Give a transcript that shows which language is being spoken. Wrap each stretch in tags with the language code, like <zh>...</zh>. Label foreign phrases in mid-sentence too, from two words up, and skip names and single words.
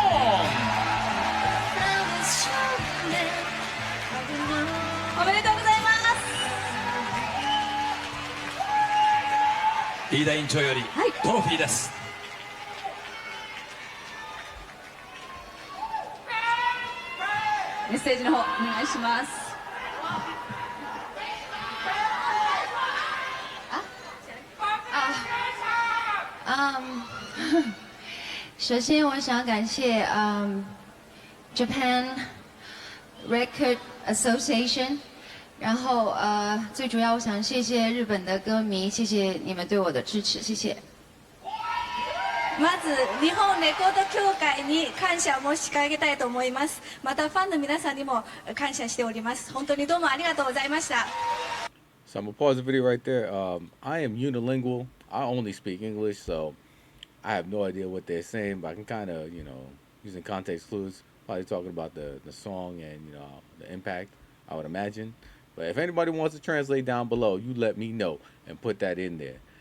<ja>う。おめでとうございます。飯田委員長よりトロフィーです。メッセージの方お願いします。</ja> <zh>首先，我想感谢 Japan Record Association，然后最主要我想谢谢日本的歌迷，谢谢你们对我的支持，谢谢。</zh> <ja>まず日本レコード協会に感謝を申し上げたいと思います。またファンの皆さんにも感謝しております。本当にどうもありがとうございました。</ja> <en>So I'm going to pause the video right there. I am unilingual. I only speak English, so I have no idea what they're saying, but I can kind of, using context clues, probably talking about the song and, the impact, I would imagine. But if anybody wants to translate down below, you let me know and put that in there.</en>